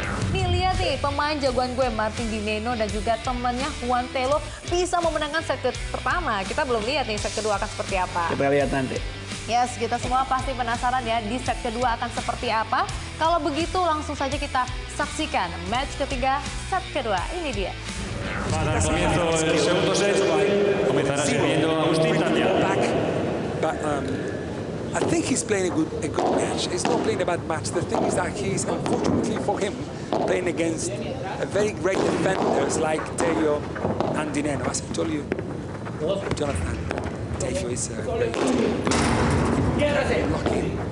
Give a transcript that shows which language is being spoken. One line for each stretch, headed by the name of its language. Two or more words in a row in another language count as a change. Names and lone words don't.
Indonesian: Nih lihat nih, pemain jagoan gue Martin Dineno dan juga temannya Juan Telo bisa memenangkan set pertama. Kita belum lihat nih set kedua akan seperti apa. Kita lihat nanti. Yes, kita semua pasti penasaran ya di set kedua akan seperti apa. Kalau begitu langsung saja kita saksikan match ketiga set kedua. Ini dia.
Spanish: Para el comienzo del segundo set, comenzará sirviendo Agustín Tapia.
English: But I think he's playing a good match. He's not playing a bad match. The thing is that he's, unfortunately for him, playing against a very great defenders like Tello and Dineno. As I told you, Jonathan, Tello is very lucky.